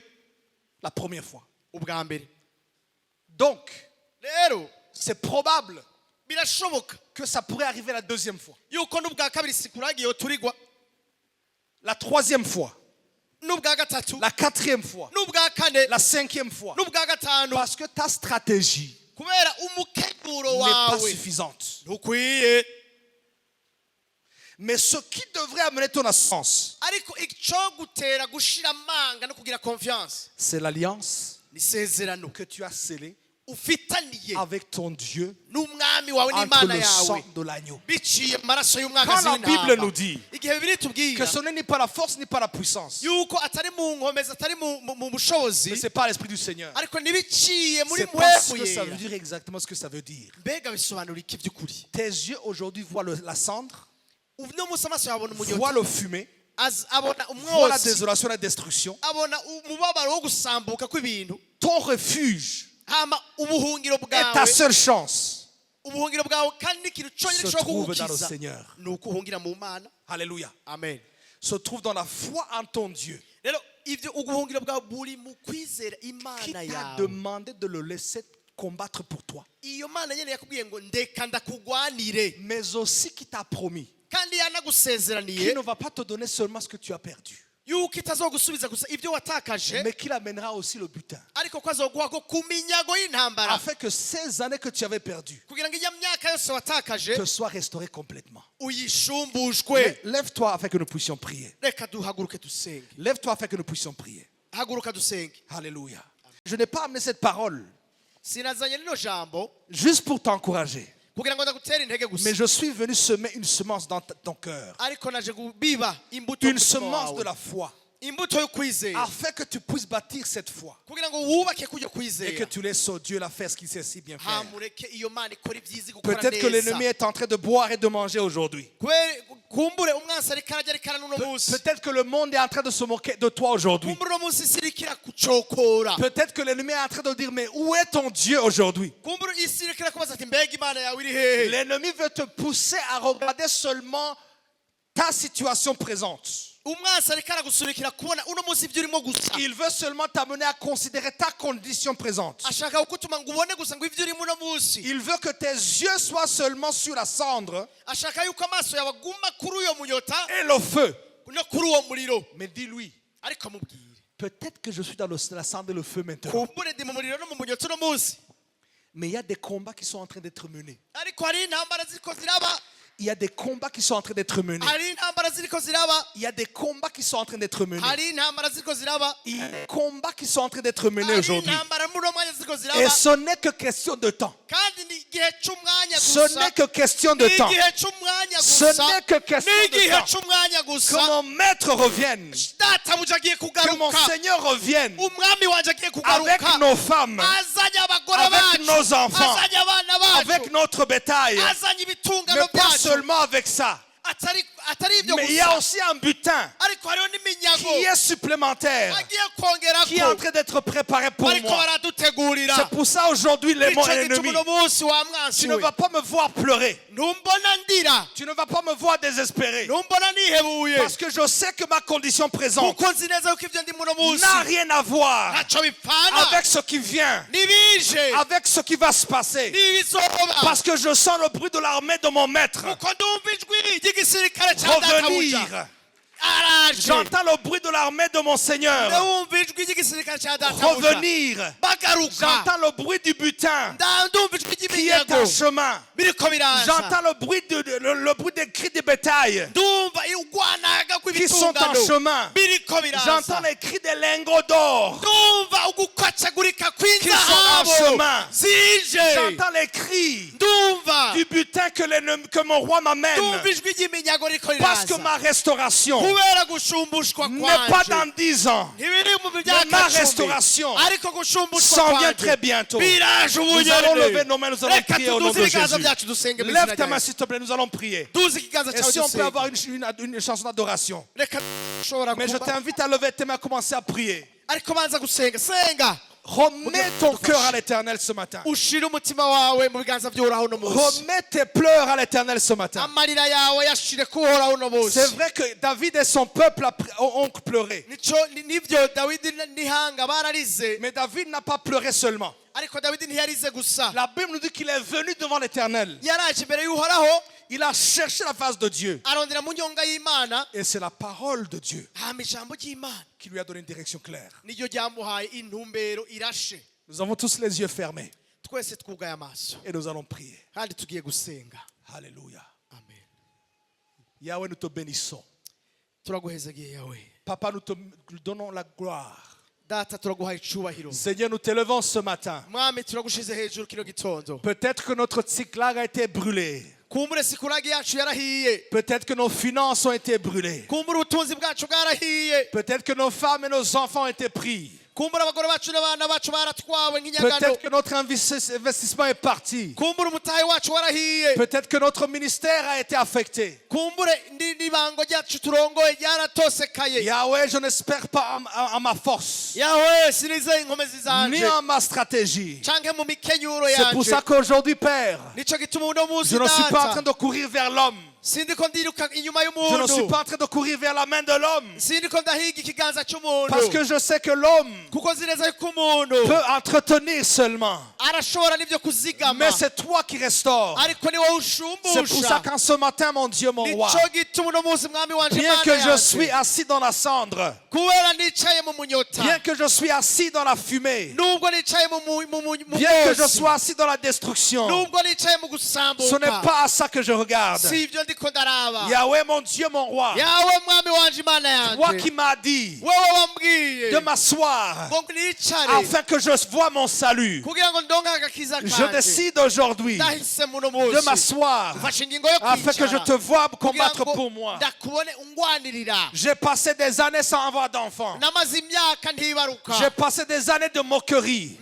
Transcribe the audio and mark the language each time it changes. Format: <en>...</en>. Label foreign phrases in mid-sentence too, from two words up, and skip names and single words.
<fr>la première fois.</fr> <rn>ubwa mbere.</rn> <fr>Donc,</fr> <rn>Rero</rn> <fr>c'est probable</fr> <rn>birashoboka</rn> <fr>que ça pourrait arriver la deuxième fois.</fr> <rn>yuko n'ubwa kabiri Sikuragi yoturigwa,</rn> <fr>La troisième fois.</fr> <rn>n'ubwa gatatu,</rn> <fr>La quatrième fois.</fr> <rn>n'ubwa kane,</rn> <fr>La cinquième fois.</fr> <rn>n'ubwa gatanu,</rn> <fr>Parce que ta stratégie</fr> <rn>kubera umukeguro</rn> <fr>n'est pas</fr> <rn>wawe</rn> <fr>suffisante.</fr> <rn>ntukwiye.</rn> <fr>Mais ce qui devrait amener ton assistance,</fr> <rn>Ariko icyo gutera gushira amanga no kugira confiance</rn> <fr>c'est l'alliance</fr> <rn>ni isezerano</rn> <fr>que tu as scellée</fr> <rn>ufitaniye</rn> <fr>avec ton Dieu</fr> <rn>n'umwami wawe</rn> <fr>entre</fr> <rn>n'Imana</rn> <fr>le sang</fr> <rn>yawe</rn> <fr>de l'agneau.</fr> <rn>biciye mu maraso y'umwagazi</rn> <fr>Quand la Bible</fr> <rn>w'intama.</rn> <fr>nous dit</fr> <rn>Igihe Bibiliya</rn> <fr>que</fr> <rn>itubwira</rn> <fr>ce n'est ni par la force ni par la puissance,</fr> <rn>yuko atari mu nkomezi, atari mu bushobozi,</rn> <fr>mais c'est par l'Esprit du Seigneur.</fr> <rn>ariko ntibiciye muri</rn> <fr>C'est parce</fr> <rn>mwebwe</rn> <fr>que ça veut</fr> <rn>yera.</rn> <fr>dire exactement ce que ça veut dire.</fr> <rn>Mbega bisobanura iki by'ukuri?</rn> <fr>Tes yeux aujourd'hui voient la cendre,</fr> <rn>Uno munsi amaso yabona</rn> <fr>voient</fr> <rn>umunyota,</rn> <fr>le fumet,</fr> <rn>abona</rn> <fr>voient la</fr> <rn>umwotsi,</rn> <fr>désolation et la destruction.</fr> <rn>abona umubabaro wo gusambuka kw'ibintu.</rn> <fr>Ton refuge</fr> <rn>Hama ubuhungiro</rn> <fr>et ta</fr> <rn>bwawe,</rn> <fr>seule chance</fr> <rn>ubuhungiro bwawe kandi n'ikintu cyonyine</rn> <fr>se</fr> <rn>gishobora</rn> <fr>trouve dans le</fr> <rn>kugukiza</rn> <fr>Seigneur.</fr> <rn>ni ukuhungira mu Mana.</rn> <fr>Alléluia.</fr> <rn>Amen.</rn> <fr>Se trouve dans la foi en ton Dieu</fr> <rn>Rero ivyo ubuhungiro bwawe buri mu kwizera</rn> <fr>qui</fr> <rn>Imana</rn> <fr>t'a</fr> <rn>yawe.</rn> <fr>demandé de le laisser combattre pour toi,</fr> <rn>Iyo Mana nyene yakubwiye ngo ndeka ndakugwanire,</rn> <fr>mais aussi qui t'a promis</fr> <rn>kandi</rn> <fr>qu'il</fr> <rn>yanagusezeraniye</rn> <fr>ne va pas te donner seulement ce que tu as perdu,</fr> <rn>yuko itazogusubiza gusa ivyo watakaje,</rn> <fr>mais qu'il amènera aussi le butin,</fr> <rn>ariko ko azoguha ko ku minyago y'intambara,</rn> <fr>afin que ces années que tu avais perdues</fr> <rn>kugira ngo iyo myaka yose watakaje</rn> <fr>te soient restaurées complètement.</fr> <rn>uyishumbushwe.</rn> <fr>Lève-toi afin que nous puissions prier.</fr> <rn>Reka duhaguruke dusenge.</rn> <fr>Lève-toi afin que nous puissions prier.</fr> <rn>Haguruka dusenge.</rn> <fr>Alléluia. Je n'ai pas amené cette parole</fr> <rn>Sinazanye rino jambo</rn> <fr>juste pour t'encourager,</fr> <rn>kugira ngo ndagutere intege gusa,</rn> <fr>mais je suis venu semer une semence dans ton cœur,</fr> <rn>ariko naje kubiba imbuto</rn> <fr>une</fr> <rn>mu mutima</rn> <fr>semence de</fr> <rn>wawe.</rn> <fr>la foi,</fr> <rn>Imbuto yo kwizera,</rn> <fr>afin que tu puisses bâtir cette foi</fr> <rn>kugira ngo wubake kujya</rn> <fr>et que</fr> <rn>kwizera.</rn> <fr>tu laisses au Dieu la faire ce qu'il sait si bien faire.</fr> <rn>Hamureke iyo Mana ikora ibyiza gukora</rn> <fr>Peut-être que l'ennemi</fr> <rn>neza.</rn> <fr>est en train de boire et de manger aujourd'hui.</fr> <rn>Kumbure umwansi ariko arajya arikana n'uno munsi.</rn> <fr>Peut-être que le monde est en train de se moquer de toi aujourd'hui.</fr> <rn>Kumbure uno munsi isi iriko irakucokora.</rn> <fr>Peut-être que l'ennemi est en train de dire, mais où est ton Dieu aujourd'hui?</fr> <rn>Kumbure isi iriko irakubaza ati mbega Imana yawe iri hehe?</rn> <fr>L'ennemi veut te pousser à regarder seulement ta situation présente.</fr> <rn>Umwansi ariko aragusunikira kubona uno munsi ibyo urimo gusa.</rn> <fr>Il veut seulement t'amener à considérer ta condition présente.</fr> <rn>Ashaka kukutuma ngo ubone gusa ngo ibyo urimo uno munsi.</rn> <fr>Il veut que tes yeux soient seulement sur la cendre</fr> <rn>Ashaka yuko amaso yawe aguma kuri uyo munyota</rn> <fr>et le feu.</fr> <rn>no kuri uwo muriro.</rn> <fr>Mais dis-lui,</fr> <rn>Ariko mubwire,</rn> <fr>peut-être que je suis dans la cendre et le feu maintenant.</fr> <rn>kumbure ndi mu muriro no mu munyota uno munsi.</rn> <fr>Mais il y a des combats qui sont en train d'être menés.</fr> <rn>Ariko hari intambara ziriko ziraba.</rn> <fr>Il y a des combats qui sont en train d'être menés.</fr> <rn>hari intambara ziriko ziraba</rn> <fr>Il y a des combats qui sont en train d'être menés.</fr> <rn>hari intambara ziriko ziraba</rn> <fr>Il y a des combats qui sont en train d'être menés</fr> <rn>hari</rn> <fr>aujourd'hui.</fr> <rn>intambara muri uno mwanya ziriko</rn> <fr>Et</fr> <rn>ziraba</rn> <fr>ce n'est que question de temps.</fr> <rn>kandi ni igihe c'umwanya</rn> <fr>Ce</fr> <rn>gusa</rn> <fr>n'est que question de</fr> <rn>ni</rn> <fr>temps.</fr> <rn>igihe c'umwanya</rn> <fr>Ce</fr> <rn>gusa</rn> <fr>n'est que question</fr> <rn>ni</rn> <fr>de</fr> <rn>igihe</rn> <fr>temps.</fr> <rn>c'umwanya</rn> <fr>Que</fr> <rn>gusa</rn> <fr>mon maître revienne.</fr> <rn>databuja agiye</rn> <fr>Que mon</fr> <rn>kugaruka</rn> <fr>Seigneur revienne.</fr> <rn>umwami wanje agiye</rn> <fr>Avec</fr> <rn>kugaruka</rn> <fr>nos femmes.</fr> <rn>azanye abagore</rn> <fr>Avec</fr> <rn>bacu</rn> <fr>nos enfants.</fr> <rn>azanye abana bacu</rn> <fr>Avec notre bétail.</fr> <rn>azanye ibitungano</rn> <fr>Mais pas</fr> <rn>byacu</rn> <fr>seulement avec ça.</fr> <rn>atari ibyo</rn> <fr>Mais il y a</fr> <rn>gusa</rn> <fr>aussi un butin</fr> <rn>ariko hariho n'iminyago</rn> <fr>qui est supplémentaire.</fr> <rn>agiye</rn> <fr>Qui est en</fr> <rn>kongerako</rn> <fr>train d'être préparé pour</fr> <rn>bariko</rn> <fr>moi.</fr> <rn>baradutegurira</rn> <fr>C'est pour ça aujourd'hui les</fr> <rn>ico</rn> <fr>mon</fr> <rn>gituma</rn> <fr>ennemi.</fr> <rn>uno munsi wa mwansi</rn> <fr>Tu ne</fr> <rn>we</rn> <fr>vas pas me voir pleurer.</fr> <rn>ntumbona ndira</rn> <fr>Tu ne vas pas me voir désespéré.</fr> <rn>ntumbona nihebuye</rn> <fr>Parce que je sais que ma condition présente</fr> <rn>kuko nzi neza yuko ibyo ndi muno munsi</rn> <fr>n'a rien à voir</fr> <rn>ntaco bipfana</rn> <fr>avec ce qui vient,</fr> <rn>n'ibije</rn> <fr>avec ce qui va se passer.</fr> <rn>n'ibizoba</rn> <fr>Parce que je sens le bruit de l'armée de mon maître</fr> <rn>kuko ndumva ijwi ry'igisirikare ca databuja</rn> <fr>revenir.</fr> <rn>araje</rn> <fr>J'entends le bruit de l'armée de mon Seigneur</fr> <rn>ndumva ijwi ry'igisirikare ca databuja</rn> <fr>revenir.</fr> <rn>bagaruka</rn> <fr>J'entends le bruit du butin</fr> <rn>ndumva ijwi</rn> <fr>qui est en</fr> <rn>ry'iminyago</rn> <fr>chemin.</fr> <rn>biriko biraza</rn> <fr>J'entends le bruit des cris des bétails</fr> <rn>ndumva ugwanaga</rn> <fr>qui sont en</fr> <rn>kw'ibitungano</rn> <fr>chemin.</fr> <rn>biriko biraza</rn> <fr>J'entends les cris des lingots d'or</fr> <rn>ndumva ugukwacagurika</rn> <fr>qui sont en</fr> <rn>kw'inzahabu</rn> <fr>chemin.</fr> <rn>zije</rn> <fr>J'entends les cris</fr> <rn>ndumva</rn> <fr>du butin que mon roi m'amène.</fr> <rn>ndumva ijwi ry'iminyago riko</rn> <fr>Parce que</fr> <rn>riraza</rn> <fr>ma restauration</fr> <rn>kubera gushumbushwa</rn> <fr>n'est pas</fr> <rn>kwanje</rn> <fr>dans 10 ans.</fr> <rn>ntibiri mu</rn> <fr>Mais</fr> <rn>myaka</rn> <fr>ma</fr> <rn>10</rn> <fr>restauration</fr> <rn>ariko gushumbushwa</rn> <fr>s'en vient</fr> <rn>kwanje</rn> <fr>très bientôt.</fr> <rn>biraje</rn> <fr>Nous allons lever</fr> <rn>ubunyene</rn> <fr>nos mains, nous allons</fr> <rn>reka</rn> <fr>prier au nom</fr> <rn>tuduze</rn> <fr>de</fr> <rn>ibiganza</rn> <fr>Jésus.</fr> <rn>byacu dusenge mu</rn> <fr>Lève</fr> <rn>izina</rn> <fr>ta</fr> <rn>rya</rn> <fr>main</fr> <rn>Yesu.</rn> <fr>s'il te plaît, nous allons prier.</fr> <rn>duze ikiganza</rn> <fr>Et</fr> <rn>cyawe</rn> <fr>si on peut</fr> <rn>dusenge</rn> <fr>avoir une chanson d'adoration.</fr> <rn>reka dushobora</rn> <fr>Mais je</fr> <rn>kuba</rn> <fr>t'invite à lever tes mains et commencer à prier.</fr> <rn>ariko banza gusenga senga</rn> <fr>Remets ton cœur à l'éternel ce matin.</fr> <rn>ushire umutima wawe mu biganza by'uhoraho uno munsi</rn> <fr>Remets tes pleurs à l'éternel ce matin.</fr> <rn>amarira yawe yashire kuhoraho uno munsi</rn> <fr>C'est vrai que David et son peuple ont pleuré.</fr> <rn>nibyo dawidi n'ihanga bararize</rn> <fr>Mais David n'a pas pleuré seulement.</fr> <rn>ariko dawidi ntiyarize gusa</rn> <fr>La Bible nous dit qu'il est venu devant l'éternel.</fr> <rn>yaraje imbere y'uhoraho</rn> <fr>Il a cherché la face de Dieu.</fr> <rn>arondera mu nyonga y'imana</rn> <fr>Et c'est la parole de Dieu</fr> <rn>hama ijambo ry'imana</rn> <fr>qui lui a donné une direction claire.</fr> <rn>niryo ryamuhaye intumbero irashe</rn> <fr>Nous avons tous les yeux fermés</fr> <rn>twese twugaye amaso</rn> <fr>et nous allons prier.</fr> <rn>kandi tugiye gusenga</rn> <fr>Alléluia.</fr> <rn>amen</rn> <fr>Yahweh, nous te bénissons.</fr> <rn>turaguhezagiye yawe</rn> <fr>Papa, nous te donnons la gloire.</fr> <rn>data turaguhaye icubahiro</rn> <fr>Seigneur, nous t'élevons ce matin.</fr> <rn>mwami turagushize hejuru kino gitondo</rn> <fr>Peut-être que notre cyclage a été brûlé.</fr> <rn>kumbure sikuragi yacu yarahiye</rn> <fr>Peut-être que nos finances ont été brûlées.</fr> <rn>kumbure ubutunzi bwacu bwarahiye</rn> <fr>Peut-être que nos femmes et nos enfants ont été pris.</fr> <rn>kumbure abagore bacu n'abana bacu baratwawe nk'inyagano</rn> <fr>Peut-être que notre investissement est parti.</fr> <rn>kumbure umutahe wacu warahiye</rn> <fr>Peut-être que notre ministère a été affecté.</fr> <rn>kumbure n'ibango ryacu turongoye ryaratosekaye</rn> <fr>Yahweh, je n'espère pas en ma force,</fr> <rn>yawe sinizeye inkomezi</rn> <fr>ni</fr> <rn>zanje</rn> <fr>en ma stratégie.</fr> <rn>canke mu mikenyuro</rn> <fr>C'est pour</fr> <rn>yanje</rn> <fr>ça qu'aujourd'hui, Père,</fr> <rn>nico gituma uno munsi</rn> <fr>je ne suis pas en train</fr> <rn>data</rn> <fr>de courir vers l'homme.</fr> <rn>sindiko ndiruka inyuma</rn> <fr>Je ne suis</fr> <rn>y'umuntu</rn> <fr>pas en train de courir vers la main de l'homme.</fr> <rn>sindiko ndahiga ikiganza c'umuntu</rn> <fr>Parce que je sais que l'homme</fr> <rn>kuko nzi neza yuko umuntu</rn> <fr>peut entretenir seulement.</fr> <rn>arashobora n'ivyo kuzigama</rn> <fr>Mais c'est toi qui restaures.</fr> <rn>ariko ni wowe</rn> <fr>C'est pour</fr> <rn>ushumbusha</rn> <fr>ça qu'en ce matin, mon Dieu, mon roi,</fr> <rn>nico gituma uno munsi mwami wanje</rn> <fr>bien</fr> <rn>Mana</rn> <fr>que je</fr> <rn>yanje,</rn> <fr>suis assis dans la cendre,</fr> <rn>kubera nicaye mu munyota</rn> <fr>bien que je suis assis dans la fumée,</fr> <rn>nubwo nicaye mu</rn> <fr>bien que je</fr> <rn>mwotsi,</rn> <fr>sois assis dans la destruction,</fr> <rn>nubwo nicaye mu</rn> <fr>ce n'est</fr> <rn>gusambuka</rn> <fr>pas à ça que je regarde.</fr> <rn>si ivyo ndiko ndaraba</rn> <fr>Yahweh, mon Dieu, mon roi,</fr> <rn>yawe mwami wanje imana</rn> <fr>toi</fr> <rn>yanje</rn> <fr>qui m'as dit</fr> <rn>wewe wambwiye</rn> <fr>de m'asseoir</fr> <rn>ngo nicare</rn> <fr>afin que je vois mon salut,</fr> <rn>kugira ngo ndonke agakiza</rn> <fr>je</fr> <rn>kanje</rn> <fr>décide aujourd'hui</fr> <rn>ndahise muno</rn> <fr>de</fr> <rn>munsi</rn> <fr>m'asseoir</fr> <rn>mfashe ingingo yo</rn> <fr>afin que je</fr> <rn>kwicara</rn> <fr>te vois</fr> <rn>kugira</rn> <fr>combattre</fr> <rn>ngo</rn> <fr>pour moi.</fr> <rn>ndakubone ungwanirira</rn> <fr>J'ai passé des années sans avoir d'enfants.</fr> <rn>namaze imyaka ntibaruka</rn> <fr>J'ai passé des années de moquerie.</fr>